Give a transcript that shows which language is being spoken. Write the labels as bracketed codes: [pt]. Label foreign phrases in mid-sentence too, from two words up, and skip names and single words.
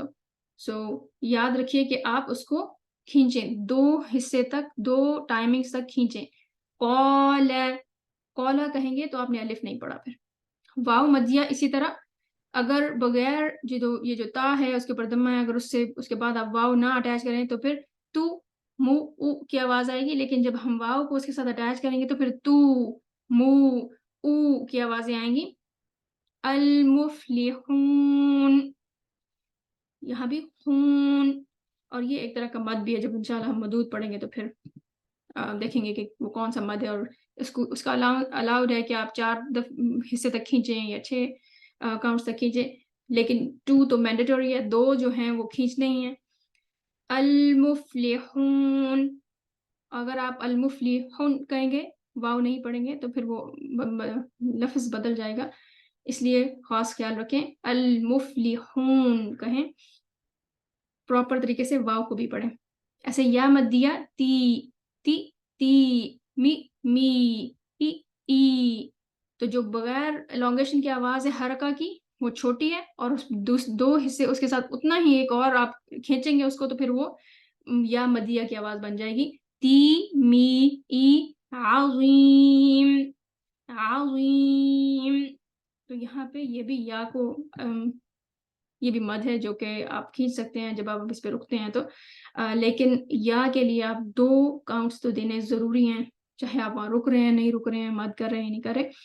[ur] یاد رکھیے کہ آپ اس کو کھینچیں 2 حصے تک, 2 ٹائمنگز تک کھینچیں. قولا کہیں گے تو آپ نے الف نہیں پڑھا. پھر واو مدیہ اسی طرح, اگر بغیر یہ جو تا ہے اس کے اوپر دمہ ہے, اگر اس کے بعد آپ واو نہ اٹیچ کریں تو پھر تو مو او کی آواز آئے گی. لیکن جب ہم واو کو اس کے ساتھ اٹیچ کریں گے تو پھر تو مو او کی آوازیں آئیں گی. المفلحون، یہاں بھی خون، اور یہ ایک طرح کا مد بھی ہے، جب انشاءاللہ ہم مدود پڑھیں گے تو پھر دیکھیں گے کہ وہ کون سا مد ہے، اور اس کا الاؤڈ ہے کہ آپ 4 حصے تک کھینچیں یا 6 کاؤنٹس تک کھینچیں، لیکن 2 تو مینڈیٹوری ہے، 2 جو ہیں وہ کھینچنے ہی ہیں. المفلحون، اگر آپ المفلحون کہیں گے، واو نہیں پڑھیں گے، تو پھر وہ لفظ بدل جائے گا، اس لیے خاص خیال رکھیں. المفلحون کہیں، پراپر طریقے سے واو کو بھی پڑھیں. ایسے یا مدیہ تی تی تی، می می، ای ای، تو جو بغیر elongation کی آواز ہے حرکہ کی وہ چھوٹی ہے، اور 2 حصے اس کے ساتھ اتنا ہی ایک اور آپ کھینچیں گے اس کو، تو پھر وہ یا مدیہ کی آواز بن جائے گی. تی می ای عظیم عظیم. تو یہاں پہ یہ بھی یا کو یہ بھی مد ہے جو کہ آپ کھینچ سکتے ہیں جب آپ اس پہ رکتے ہیں تو، لیکن یا کے لیے آپ 2 کاؤنٹس تو دینے ضروری ہیں، چاہے آپ وہاں رک رہے ہیں نہیں رک رہے ہیں، مد کر رہے ہیں نہیں کر رہے.